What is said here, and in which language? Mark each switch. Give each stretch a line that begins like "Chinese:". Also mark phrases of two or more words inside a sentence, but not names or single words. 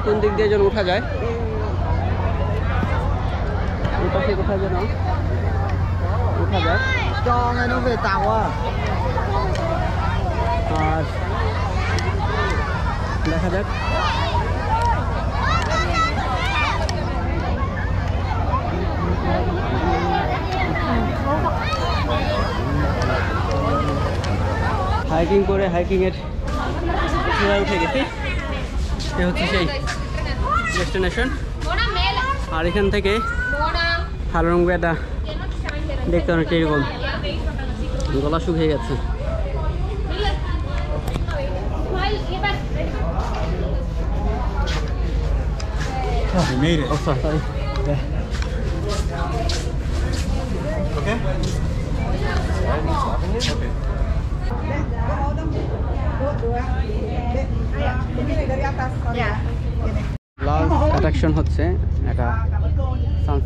Bangla: দিক দিয়ে যেন উঠা যায়। এই পাশে কোথায় যেন উঠা যায়।
Vietnamese: Cho ngay nó về tàu à.
Bangla: আর দেখা যাক। হাইকিং করে হাইকিংয়ের চূড়ায় উঠে গেছি। এ হচ্ছে সেই ডেস্টিনেশন। আর এখান থেকে হালং বেটা দেখতে অনেকটা এরকম, গলা শুকিয়ে গেছে।
English: Oh, we made it. Oh, sorry. Okay. last attraction
Bangla: হচ্ছে একটা
English: sunset party.